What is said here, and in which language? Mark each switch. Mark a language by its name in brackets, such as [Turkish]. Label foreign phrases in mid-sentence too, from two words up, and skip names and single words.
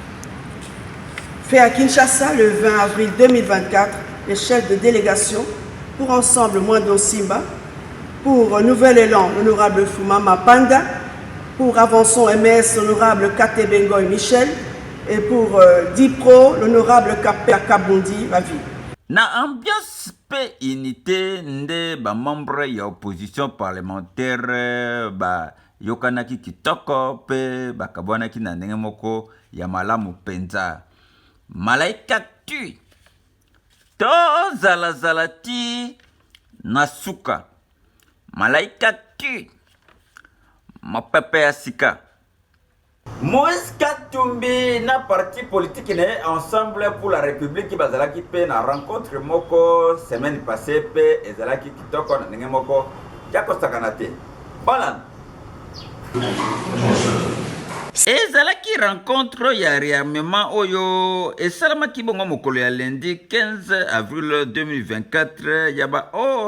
[French] Fait à Kinshasa le 20 avril 2024, les chefs de délégation pour Ensemble Mwando Simba, pour Nouvel Élan, l'honorable Fumama Panda, pour Avançons MS, l'honorable Kate Bengoy Michel, et pour Dipro, l'honorable Kapé Kabundi Vavi. [Lingala] Na ambiance pe unité nde ba membre ya [French] opposition parlementaire [Lingala] ba yokanaki kitoko pe bakabwanaki na ndenge moko ya malamu penza. Malaika tu to zala ti na suka. Malaika tu mapepe ya sika. Moïse Katumbi na [French] parti politique [Lingala] ne Ensemble pour la République qui bazalaki pe na rencontre moko [French] semaine passée [Lingala] pe ezalaki kitoko na ndenge moko ya kosakana te. [French] Voilà. [Lingala] Ezalaki rencontre ya réarmement oyo esalamaki bongo mokolo ya [French] lundi 15 avril 2024 [Lingala] ya ba o